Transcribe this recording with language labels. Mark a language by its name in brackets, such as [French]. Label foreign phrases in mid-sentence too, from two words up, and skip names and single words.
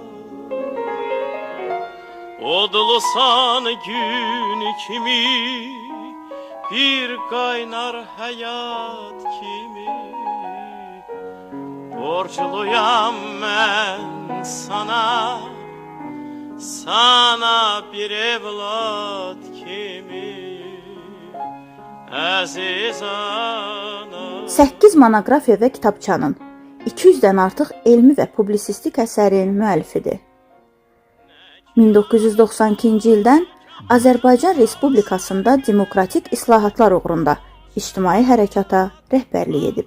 [Turkish] odlusan gün kimi bir kaynar hayat kimi borçluyam ben sana bir evlat kimi aziz ana. [Azerbaijani] 8 monografiya və kitabçanın 200-dən artıq elmi və publisistik əsərinin müəllifidir. 1992-ci ildən Azərbaycan Respublikasında demokratik islahatlar uğrunda ictimai hərəkata rəhbərlik edib.